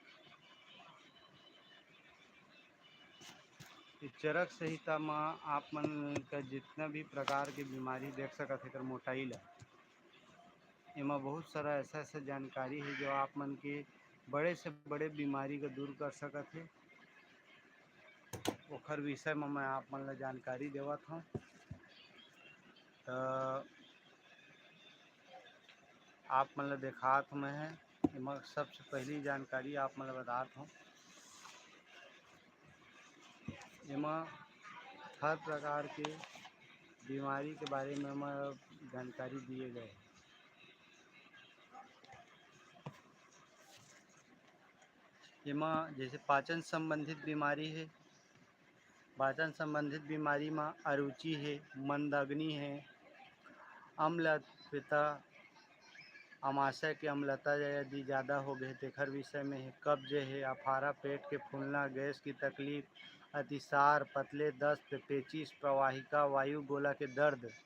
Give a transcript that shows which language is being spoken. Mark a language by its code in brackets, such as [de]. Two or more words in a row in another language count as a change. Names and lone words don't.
[hne] इस चरक संहिता में आप मन का जितना भी प्रकार के बीमारी देख सकत है मोटाई ला, एमा बहुत सारा ऐसा ऐसा जानकारी है जो आप मन के बड़े से बड़े बीमारी को दूर कर सकत है। ओखर विषय में मैं आप मन ला जानकारी देवत हूँ। तो आप मन ला देखात हूँ मैं है एमा सबसे पहली जानकारी आप मन ला बतात हूँ। एमा हर प्रकार के बीमारी के बारे में मैं जानकारी दिए गए। एमा जैसे पाचन संबंधित बीमारी है, पाचन संबंधित बीमारी में अरुचि है, मंदग्नि है, अम्लपित्त, आमाशय की अम्लता यदि ज़्यादा हो गए तेखर विषय में है, कब्ज है, अफारा पेट के फूलना, गैस की तकलीफ, अतिसार, पतले दस्त, पेचिश, प्रवाहिका वायु गोला के दर्द।